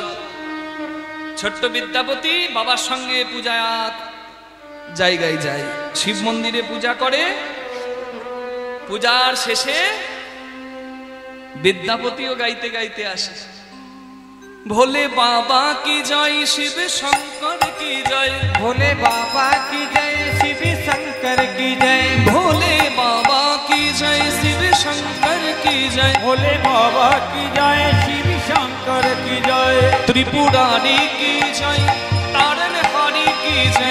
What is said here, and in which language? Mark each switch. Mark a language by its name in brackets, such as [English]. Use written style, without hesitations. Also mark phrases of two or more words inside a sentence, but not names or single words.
[Bangla] ছোট্ট বিদ্যাপতি বাবার সঙ্গে পূজা জায়গায় যায়, শিব মন্দিরে পূজা করে। পূজার শেষে বিদ্যাপতিও গাইতে গাইতে আসে, [Hindi] भोले बाबा की जय, शिव शंकर की जय, भोले बाबा की जय, शिव शंकर की जय, भोले बाबा की जय, शिव शंकर की जय, भोले बाबा की जय, शिव शंकर की जय, त्रिपुरारी की जय, तारनहारी की जय,